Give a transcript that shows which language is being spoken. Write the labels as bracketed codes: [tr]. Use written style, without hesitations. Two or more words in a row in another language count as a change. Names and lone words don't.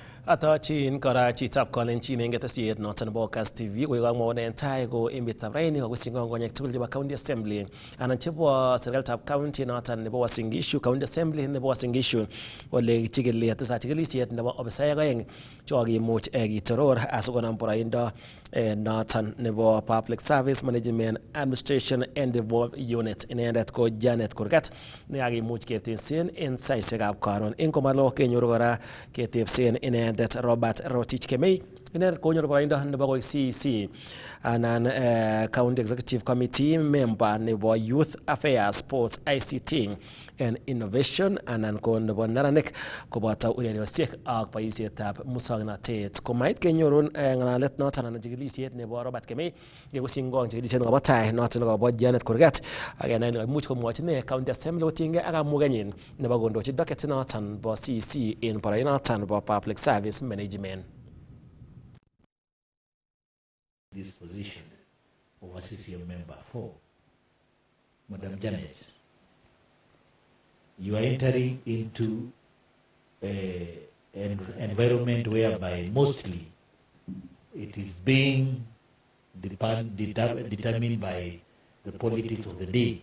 [kln] Atochin kora chitab kalenjin eng ketesiet noton nebo Kass TV kokamwaun en tai ko emetab raini kokosich ng'ong'onyek tugul chebo County Assembly anan chebo serikalitab county noton nebo Uasin Gishu, County Assembly nebo Uasin Gishu ole chikili atesa chikilisiet nebo ofisaek aeng chokimuch kitoror asikonam boroindo noton nebo Public Service Management Administration and Devolved Unit. Inendet ko Janet Kurgat nekakimuch ketebsen en saisiekab karon. En komalo kenyoru kora ketebsen inendet Robert Rotich Kemei. Inendet konyoru boroindo nebo koik CEC anan [en] County Executive Committee member [kln] nebo Youth Affairs, Sports, ICT and Innovation anan ko nebo neranik koboto ureriosiek ak boisietab musoknotet. Komait kenyorun ng'alalet noton anan chikilisiet nebo Robert Kemei yekusingong chikilisiet nebo tai noton nebo Janet Kurgat akenai imuch komwochi ne County Assembly kotinygei ak kamugenyin nebo kondochi docket noton bo CEC en boroindo noton nebo Public Service Management. [en] This position of a CCM member for Madam Janet, you are entering into an environment whereby mostly it is being determined by the politics of the day.